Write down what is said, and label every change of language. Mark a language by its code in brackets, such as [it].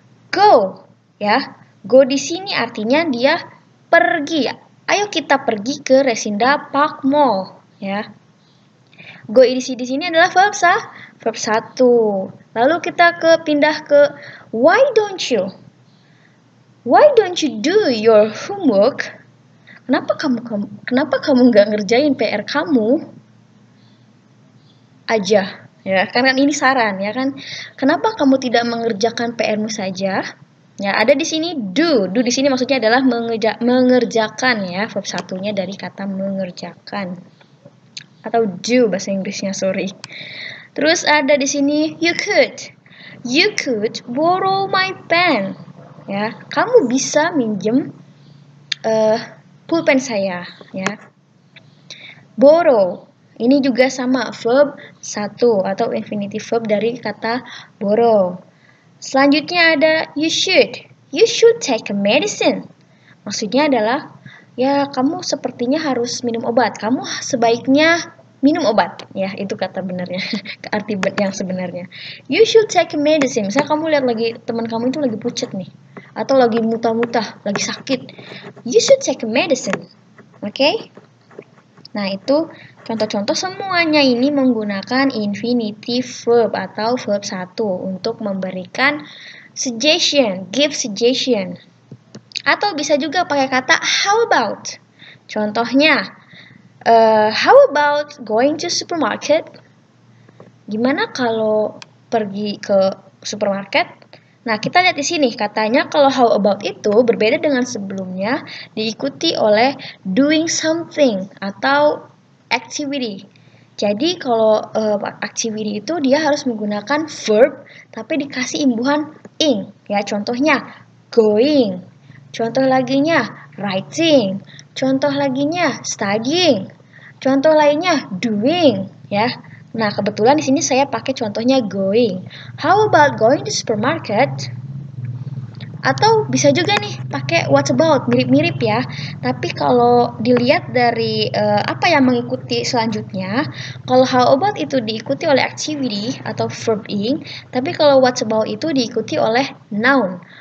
[id] Go, ya. Go di sini artinya dia pergi. Ayo kita pergi ke Resinda Park Mall, ya. Go di sini adalah verb 1. Lalu kita pindah ke [en] why don't you? Why don't you do your homework? [id] Kenapa kamu nggak ngerjain PR kamu aja? Ya, kan ini saran ya kan. Kenapa kamu tidak mengerjakan PR-mu saja? Ya, ada di sini do. Do di sini maksudnya adalah mengerjakan ya, verb 1-nya dari kata mengerjakan. Atau do bahasa Inggrisnya, sorry. Terus ada di sini [en] you could. You could borrow my pen. [id] Ya, kamu bisa minjem pulpen saya ya. Borrow. Ini juga sama verb 1 atau infinitive verb dari kata borrow. Selanjutnya ada [en] you should. You should take a medicine. [id] Maksudnya adalah ya kamu sepertinya harus minum obat. Kamu sebaiknya minum obat. Ya, itu kata benarnya. Arti yang sebenarnya. [en] You should take a medicine. [id] Misalnya kamu lihat lagi teman kamu itu lagi pucat nih, atau lagi muntah-muntah, lagi sakit. [en] You should take a medicine. [id] Oke? Nah, itu contoh-contoh semuanya ini menggunakan infinitive verb atau verb 1 untuk memberikan suggestion, [en] give suggestion. [id] Atau bisa juga pakai kata how about. Contohnya, [en] how about going to supermarket? [id] Gimana kalau pergi ke supermarket? Nah, kita lihat di sini katanya kalau how about itu berbeda dengan sebelumnya, diikuti oleh doing something atau activity. Jadi kalau activity itu dia harus menggunakan verb tapi dikasih imbuhan ing ya. Contohnya going. Contoh laginya writing. Contoh laginya studying. Contoh lainnya doing ya. Nah, kebetulan di sini saya pakai contohnya going. [en] How about going to supermarket? [id] Atau bisa juga nih pakai what about, mirip-mirip ya. Tapi kalau dilihat dari apa yang mengikuti selanjutnya, kalau how about itu diikuti oleh activity atau verb ing, tapi kalau what about itu diikuti oleh noun.